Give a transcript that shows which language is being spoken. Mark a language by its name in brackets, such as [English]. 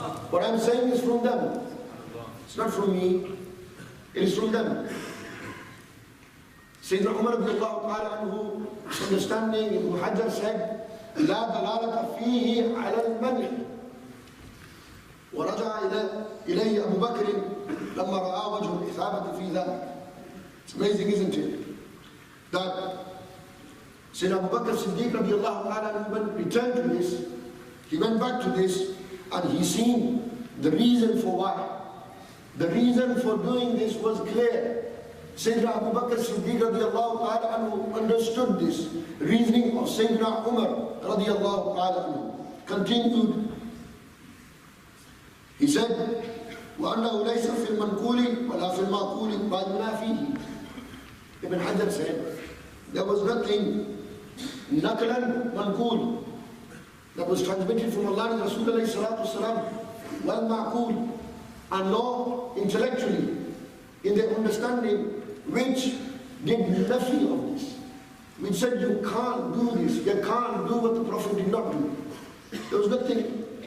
[English] What I'm saying is from them. It's not from me. It is from them. Sayyidina Umar radiallahu ta'ala anhu, understanding, Ibn Hajar said, [Arabic] لا دلالة فيه على المنع. ورجع إليه أبو بكر لما رأى وجه الإثابة في ذلك. [English] It's amazing, isn't it? That Sayyidina Abu Bakr Siddiq radiallahu ta'ala anhu returned to this, he went back to this, and he seen the reason for why. The reason for doing this was clear. Sayyidina Abu Bakr Siddiq radiallahu ta'ala anhu understood this reasoning of Sayyidina Umar radiallahu ta'ala anhu. Continued, he said, [Arabic] وَأَنَّهُ لَيْسَ فِي الْمَنْقُولِ وَلَا فِي الْمَعْقُولِ مَا يُنَافِيهِ. [English] Ibn Hajar said, there was nothing naqlan manqul that was transmitted from Allah and Rasul alayhi salatu wasalam, wal ma'qul, and nor intellectually in their understanding, which did nafi of this, which said you can't do this, you can't do what the Prophet did not do. There was nothing.